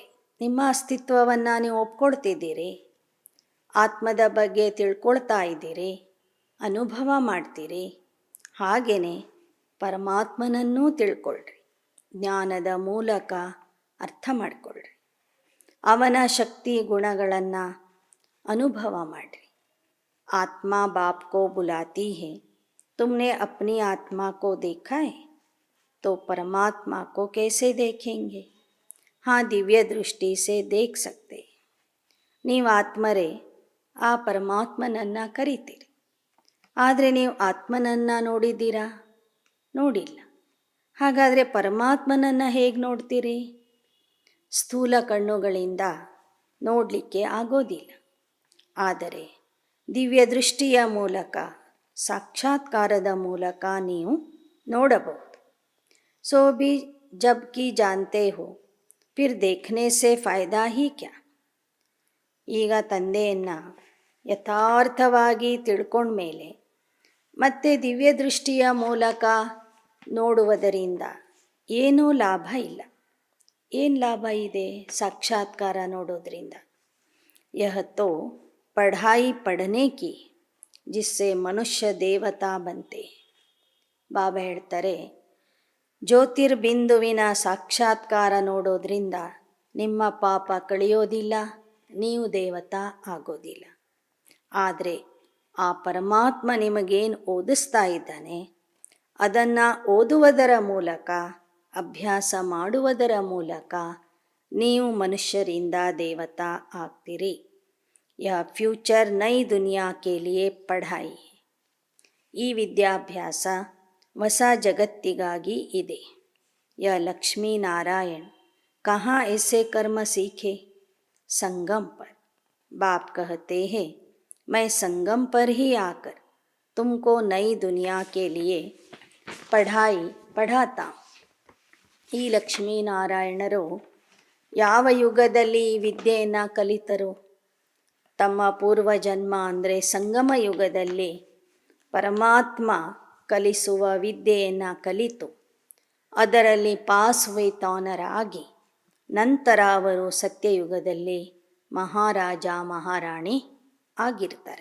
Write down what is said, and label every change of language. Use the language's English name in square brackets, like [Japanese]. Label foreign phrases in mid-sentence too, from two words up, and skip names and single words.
[Kannada] ನಿಮ್ಮ ಅಸ್ತಿತ್ವವನ್ನು ನೀವು ಒಪ್ಕೊಳ್ತಿದ್ದೀರಿ, ಆತ್ಮದ ಬಗ್ಗೆ ತಿಳ್ಕೊಳ್ತಾ ಇದ್ದೀರಿ, ಅನುಭವ ಮಾಡ್ತೀರಿ. ಹಾಗೆಯೇ ಪರಮಾತ್ಮನನ್ನೂ ತಿಳ್ಕೊಳ್ರಿ, ಜ್ಞಾನದ ಮೂಲಕ ಅರ್ಥ ಮಾಡಿಕೊಳ್ಳ್ರಿ, ಅವನ ಶಕ್ತಿ ಗುಣಗಳನ್ನು ಅನುಭವ ಮಾಡಿರಿ. [Hindi] ಆತ್ಮ बाप को बुलाती है, तुमने अपनी आत्मा को देखा है तो परमात्मा को कैसे देखेंगे. हाँ, दिव्य दृष्टि से देख सकते. [Kannada] ನೀವು ಆತ್ಮರೇ ಆ ಪರಮಾತ್ಮನನ್ನು ಕರಿತೀರಿ, ಆದರೆ ನೀವು ಆತ್ಮನನ್ನು ನೋಡಿದ್ದೀರಾ? ನೋಡಿಲ್ಲ. ಹಾಗಾದರೆ ಪರಮಾತ್ಮನನ್ನು ಹೇಗೆ ನೋಡ್ತೀರಿ? ಸ್ಥೂಲ ಕಣ್ಣುಗಳಿಂದ ನೋಡಲಿಕ್ಕೆ ಆಗೋದಿಲ್ಲ. ಆದರೆ ದಿವ್ಯ ದೃಷ್ಟಿಯ ಮೂಲಕ, ಸಾಕ್ಷಾತ್ಕಾರದ ಮೂಲಕ ನೀವು ನೋಡಬಹುದು. [Hindi] सो भी जब कि जानते हो फिर देखने से फ़ायदा ही क्या. [Kannada] ಈಗ ತಂದೆಯನ್ನು ಯಥಾರ್ಥವಾಗಿ ತಿಳ್ಕೊಂಡ್ಮೇಲೆ ಮತ್ತೆ ದಿವ್ಯ ದೃಷ್ಟಿಯ ಮೂಲಕ ನೋಡುವುದರಿಂದ ಏನೂ ಲಾಭ ಇಲ್ಲ. ಏನು ಲಾಭ ಇದೆ ಸಾಕ್ಷಾತ್ಕಾರ ನೋಡೋದ್ರಿಂದ? [Hindi] यह तो पढ़ाई पढ़ने की जिससे मनुष्य देवता बनते. [Kannada] ಬಾಬಾ ಹೇಳ್ತಾರೆ, ಜ್ಯೋತಿರ್ಬಿಂದುವಿನ ಸಾಕ್ಷಾತ್ಕಾರ ನೋಡೋದ್ರಿಂದ ನಿಮ್ಮ ಪಾಪ ಕಳೆಯೋದಿಲ್ಲ, ನೀವು ದೇವತಾ ಆಗೋದಿಲ್ಲ. ಆದರೆ ಆ ಪರಮಾತ್ಮ ನಿಮಗೇನು ಓದಿಸ್ತಾ ಇದ್ದಾನೆ ಅದನ್ನು ಓದುವುದರ ಮೂಲಕ, ಅಭ್ಯಾಸ ಮಾಡುವುದರ ಮೂಲಕ ನೀವು ಮನುಷ್ಯರಿಂದ ದೇವತಾ ಆಗ್ತೀರಿ. [Hindi] यह फ्यूचर नई दुनिया के लिए पढ़ाई. [Kannada] ಈ ವಿದ್ಯಾಭ್ಯಾಸ ಹೊಸ ಜಗತ್ತಿಗಾಗಿ ಇದೆ. [Hindi] यह लक्ष्मी नारायण कहाँ ऐसे कर्म सीखे? संगम पर. बाप कहते हैं मैं संगम पर ही आकर तुमको नई दुनिया के लिए पढ़ाई पढ़ाता हूँ. [Kannada] ಈ ಲಕ್ಷ್ಮೀನಾರಾಯಣರು ಯಾವ ಯುಗದಲ್ಲಿ ಈ ವಿದ್ಯೆಯನ್ನು ಕಲಿತರು? ತಮ್ಮ ಪೂರ್ವಜನ್ಮ ಅಂದರೆ ಸಂಗಮ ಯುಗದಲ್ಲಿ ಪರಮಾತ್ಮ ಕಲಿಸುವ ವಿದ್ಯೆಯನ್ನು ಕಲಿತು ಅದರಲ್ಲಿ [English] pass with honour [Kannada] ಆಗಿ ನಂತರ ಅವರು ಸತ್ಯಯುಗದಲ್ಲಿ ಮಹಾರಾಜ ಮಹಾರಾಣಿ ಆಗಿರ್ತಾರೆ.